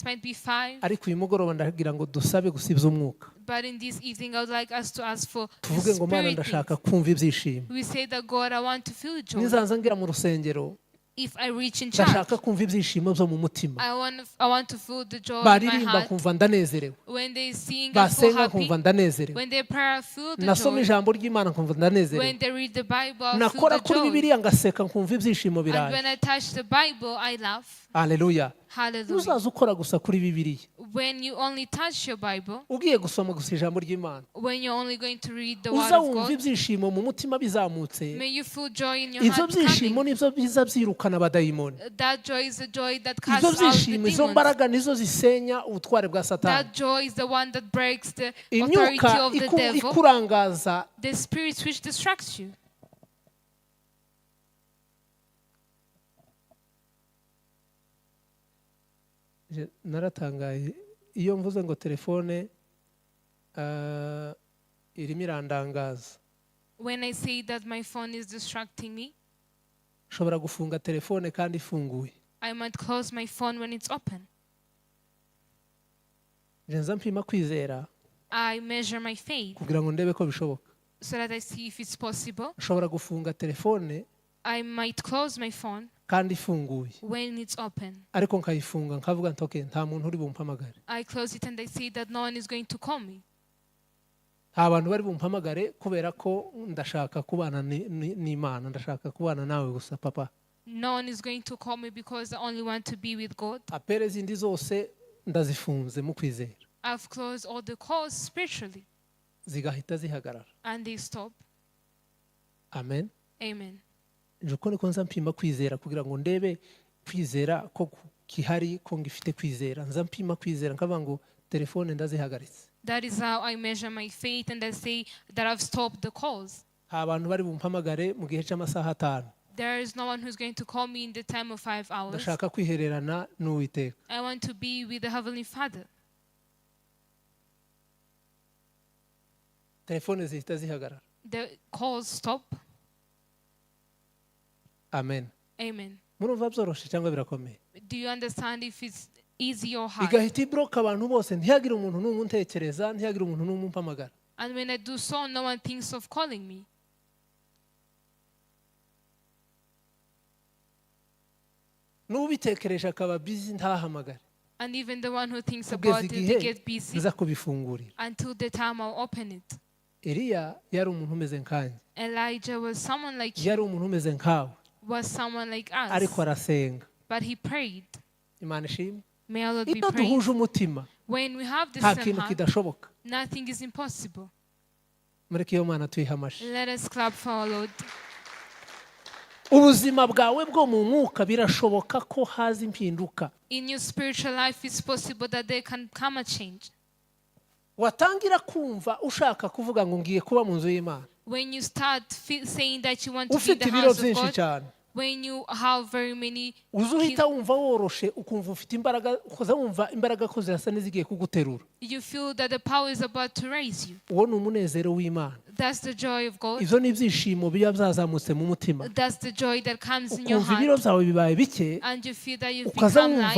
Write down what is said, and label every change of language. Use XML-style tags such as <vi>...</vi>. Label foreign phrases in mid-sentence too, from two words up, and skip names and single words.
<en>It might be 5.</en> <rw>ariko uyu mugoroba ndagira ngo dusabe gusibya umwuka.</rw> <en>But in this evening, I would like us to ask for</en> <rw>tuvuge ngo Mana ndashaka kumva ibyishimo.</rw> <en>We say that God, I want to feel joy.</en> <rw>Nizanza ngira mu rusengero,</rw> <en>if I reach in church,</en> <rw>ndashaka kumva ibyishimo byo mu mutima.</rw> <en>I want to feel the joy in my</en> <rw>baririmba</rw> <en>heart.</en> <rw>kumva ndanezerewe,</rw> <en>When they sing, I feel</en> <rw>basenga</rw> <en>happy.</en> <rw>kumva ndanezerewe,</rw> <en>When they pray, I feel the</en> <rw>nasoma</rw> <en>joy.</en> <rw>ijambo ry'Imana kumva ndanezerewe,</rw> <en>When they read the Bible, I feel</en> <rw>nakora</rw> <en>the</en> <rw>kuri</rw> <en>joy.</en> <rw>Bibiliya ngaseka kumva ibyishimo</rw> <en>And</en> <rw>biraje.</rw> <en>when I touch the Bible, I laugh.</en> <rw>Haleluya.</rw> <en>Hallelujah.</en> <rw>Uzaza ukora gusa kuri Bibiliya,</rw> <en>When you only touch your Bible,</en> <rw>ugiye gusoma gusa ijambo ry'Imana,</rw> <en>when you're only going to read the Word</en> <rw>uza</rw> <en>of</en> <rw>wumva</rw> <en>God,</en> <rw>ibyishimo mu mutima bizamutse.</rw> <en>may you feel joy in your</en> <rw>Ibyo</rw> <en>heart</en> <rw>byishimo</rw> <en>coming.</en> <rw>nibyo biza byirukana abadayimoni.</rw> <en>That joy is the joy that</en> <rw>Ibyo</rw> <en>casts out the</en> <rw>byishimo, izo</rw> <en>demons.</en> <rw>mbaraga nizo zisenya ubutware bwa Satani.</rw> <en>That joy is the one that breaks the authority</en> <rw>Imyuka</rw> <en>of the devil.</en> <rw>ikurangaza,</rw> <en>The spirits which distracts you.</en> <rw>naratangaye iyo mvuze ngo telefone irimo irandangaza.</rw> <en>When I say that my phone is distracting me,</en> <rw>ushobora gufunga telefone kandi ifunguye.</rw> <en>I might close my phone when it's open.</en> <rw>nza mpima kwizera</rw> <en>I measure my faith</en> <rw>kugira ngo ndebe ko bishoboka.</rw> <en>so that I see if it's possible.</en> <rw>ushobora gufunga telefone</rw> <en>I might close my phone</en> <rw>kandi ifunguye,</rw> <en>when it's open.</en> <rw>ariko nkayifunga nkavuga nti okay, nta muntu uri bumpamagare.</rw> <en>I close it and I say that no one is going to call me.</en> <rw>nta bantu bari bumpamagare kubera ko ndashaka kubana n'Imana, ndashaka kubana nawe gusa papa.</rw> <en>No one is going to call me because I only want to be with God.</en> <rw>apere zindi zose ndazifunze mu kwizera,</rw> <en>I've closed all the calls spiritually</en> <rw>zigahita zihagarara.</rw> <en>and they stop.</en> <rw>Amen.</rw> <en>Amen.</en> <rw>Njuko niko nza mpima kwizera kugira ngo ndebe kwizera ko kihari, ko ngifite kwizera. Nza mpima kwizera nkavuga ngo telefone ndazihagaritse.</rw> <en>That is how I measure my faith and I say that I've stopped the calls.</en> <rw>nta bantu bari bumpamagare mu gihe cy'amasaha 5.</rw> <en>There is no one who's going to call me in the time of 5 hours.</en> <rw>ndashaka kwihererana n'Uwiteka.</rw> <en>I want to be with the Heavenly Father.</en> <rw>telefone zihita zihagarara.</rw> <en>The calls stop.</en> <rw>Amen.</rw> <en>Amen.</en> <rw>murumva byoroshye cyangwa birakomeye?</rw> <en>Do you understand if it's easy or hard?</en> <rw>igahita ibroka abantu bose, ntihagire umuntu n'umwe untekereza, ntihagire umuntu n'umwe umpamagara.</rw> <en>And when I do so, no one thinks of calling me.</en> <rw>n'ubitekereje akaba busy ntahamagare.</rw> <en>And even the one who thinks</en> <rw>kugeza</rw> <en>about it,</en> <rw>igihe</rw> <en>they get busy</en> <rw>nza kubifungurira.</rw> <en>until the time I'll open it.</en> <rw>Eliya yari umuntu umeze nkanjye,</rw> <en>Elijah was someone like you,</en> <rw>yari umuntu umeze nkawe,</rw> <en>was someone like</en> <rw>ariko</rw> <en>us,</en> <rw>arasenga.</rw> <en>but he prayed.</en> <rw>Imana ishimwe.</rw> <en>May our Lord be</en> <rw>iyo</rw> <en>praised.</en> <rw>duhuje umutima</rw> <en>When we have the</en> <rw>nta</rw> <en>same</en> <rw>kintu</rw> <en>heart,</en> <rw>kidashoboka.</rw> <en>nothing is impossible.</en> <rw>mureke iyo Mana tuyihe amashyi.</rw> <en>Let us clap for our Lord.</en> <rw>ubuzima bwawe bwo mu mwuka birashoboka ko haza impinduka.</rw> <en>In your spiritual life, it's possible that there can come a change.</en> <rw>watangira kumva ushaka kuvuga ngo ngiye kuba mu nzu y'Imana,</rw> <en>When you start saying that you want to be in</en> <rw>ufite</rw> <en>the</en> <rw>ibiro</rw> <en>house of</en> <rw>byinshi</rw> <en>God,</en> <rw>cyane,</rw> <en>when you have very many</en> <rw>uza uhita wumva woroshe, ukumva ufite imbaraga, ukaza wumva imbaraga ko zirasa n'izigiye kuguterura.</rw> <en>you feel that the power is about to raise you.</en> <rw>uwo ni umunezero w'Imana.</rw> <en>That's the joy of God.</en> <rw>ivyo ni ibyishimo biba byazamutse mu mutima,</rw> <en>That's the joy that comes in your</en> <rw>ukumva ibiro</rw> <en>heart.</en> <rw>byawe bibaye bike,</rw> <en>And you feel that you've</en> <rw>ukaza</rw> <en>become</en> <rw>wumva</rw>